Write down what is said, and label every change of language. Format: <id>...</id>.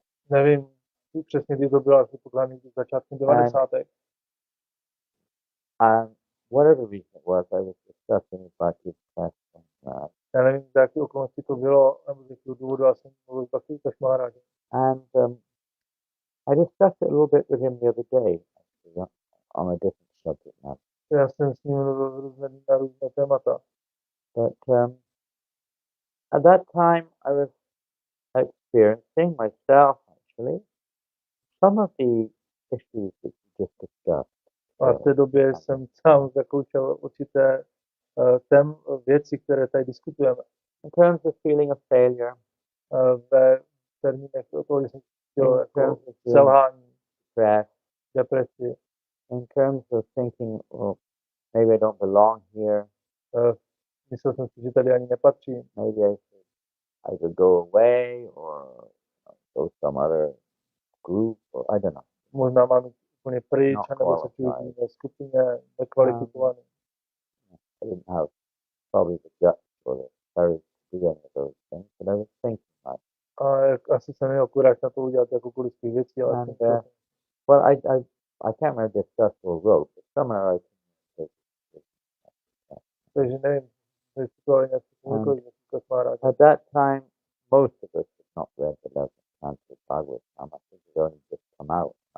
<cs>Nevím přesně, kdy to bylo, asi pokládám začátkem 90.</cs> <en>Whatever reason it was, I was discussing with Bhakti Prasad.</en> <cs>Já nevím, z jaké okolnosti to bylo, nebo z jakého důvodu, já jsem mluvil s Bhakti Prasad.</cs> <en>And I discussed it a little bit with him the other day, actually, on a different subject now.</en> <cs>Já jsem s ním mluvil na různé témata.</cs> <en>But at that time, I was experiencing myself, actually, some of the issues that you just discussed.</en> <cs>A v té době jsem sám zakoušel určité věci, které tady diskutujeme.</cs> <en>In terms of feeling of failure,</en> <cs>ve termínech toho, že jsem chtěl jako selhání, depresi.</cs> <en>In terms of thinking, well, maybe I don't belong here.</en> <cs>Myslel jsem si, že tady ani nepatřím.</cs> <en>Maybe I could go away or go some other group, or I don't know.</en> <cs>Možná mám jít úplně pryč, nebo se čuji v jiné skupině, nekvalifikovaný.</cs> <en>I didn't have probably the guts or the courage to do any of those things, but I was thinking like.</en> <cs>A asi jsem měl kuráž na to udělat jakoukoliv z těch věcí, ale</cs> <en>well, I can't remember the successful wrote, but somewhere I can.</en> <cs>Takže nevím, jestli to nějak</cs> <en>at that time, most of us had not read the 11th canto of Bhagavatam. I think it only just come out.</en>